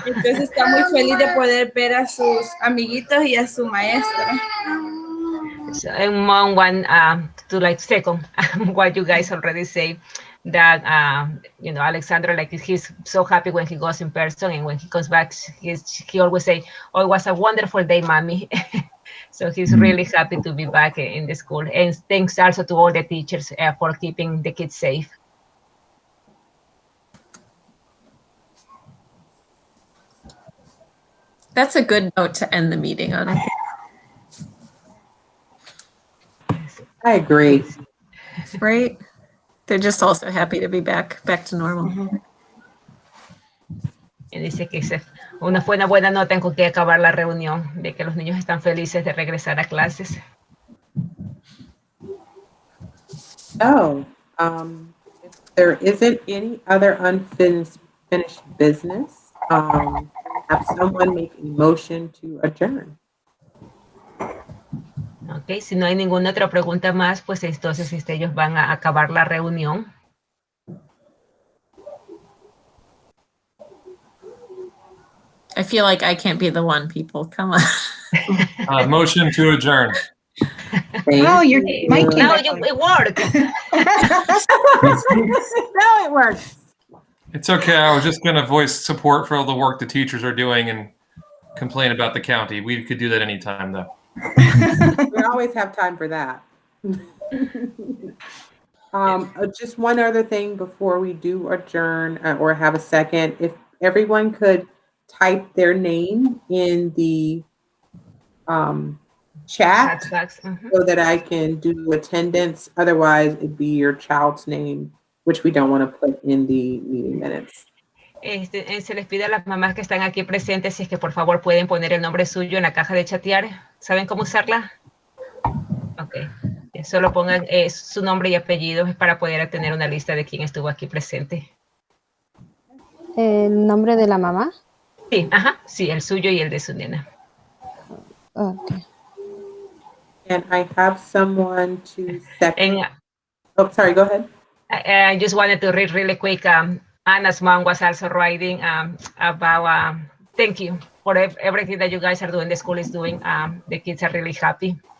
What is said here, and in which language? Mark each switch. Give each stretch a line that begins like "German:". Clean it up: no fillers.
Spanish: Entonces está muy feliz de poder ver a sus amiguitos y a su maestra.
English: So, mom want to second what you guys already say, that Alexandra, he's so happy when he goes in person, and when he comes back, he always say, "Oh, it was a wonderful day, mommy." So he's really happy to be back in the school, and thanks also to all the teachers for keeping the kids safe. That's a good note to end the meeting on, I think. I agree. Right? They're just also happy to be back to normal. Mm-hmm.
Spanish: Y dice que fue una buena nota en con que acabar la reunión, de que los niños están felices de regresar a clases.
English: So, if there isn't any other unfinished business, have someone make a motion to adjourn.
Spanish: Okay, si no hay ninguna otra pregunta más, pues entonces ellos van a acabar la reunión.
English: I feel like I can't be the one, people. Come on. Motion to adjourn. Oh, Mike came Now back on. it worked. Now it works. It's okay. I was just going to voice support for all the work the teachers are doing and complain about the county. We could do that anytime, though. We always have time for that. Just one other thing before we do adjourn or have a second. If everyone could type their name in the chat so that I can do attendance. Otherwise, it'd be your child's name, which we don't want to put in the meeting minutes.
Spanish: Se les pide a las mamás que están aquí presentes si es que por favor pueden poner el nombre suyo en la caja de chatear. ¿Saben cómo usarla? Ok. Solo pongan su nombre y apellido para poder tener una lista de quién estuvo aquí presente. ¿El nombre de la mamá? Sí, sí, el suyo y el de su nena.
English: Okay. And I have someone to second. Oh, sorry, go ahead. I just wanted to read really quick. Anna's mom was also writing about thank you for everything that you guys are doing. The school is doing. The kids are really happy.